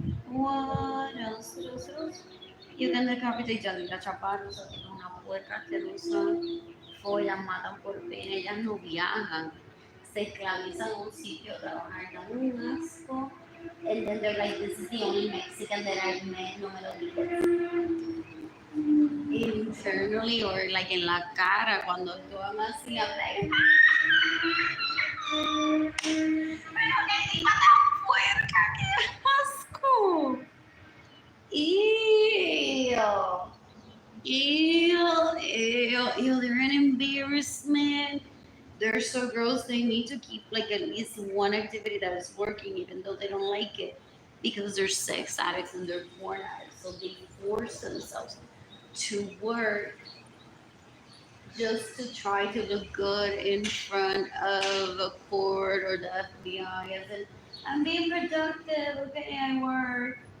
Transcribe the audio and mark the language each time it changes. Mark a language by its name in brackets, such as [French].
[English] What else? What else? What else? You can decapitate [Spanish] Yadira Chaparro, o sea, que es una puerca asquerosa, follan, matan por pena, ellas no viajan, se esclavizan en un sitio, trabajan, dan un asco. [English] And then they're like, this is the only Mexican that I've met, [Spanish] no me lo digas. [English] Internally or like [Spanish] en la cara, cuando actúan así, [English] I'm like, [Spanish] pero qué tipa tan puerca, qué asco. [English] Ew. Ew, ew, ew, they're an embarrassment. They're so gross, they need to keep like at least one activity that is working even though they don't like it because they're sex addicts and they're porn addicts. So they force themselves to work just to try to look good in front of a court or the FBI as in, I'm being productive, okay, I work.